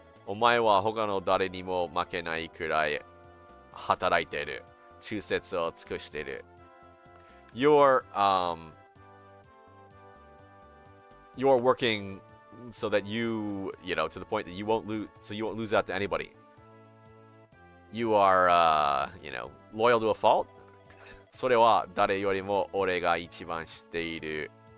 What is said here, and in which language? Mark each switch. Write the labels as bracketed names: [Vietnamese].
[Japanese] お前は他の誰にも負けないくらい働いてる。忠節を尽くしてる。 [English] You're working so that you know, to the point that you won't lose out to anybody. You are, you know, loyal to a fault. [Japanese] それは誰よりも俺が一番知っている。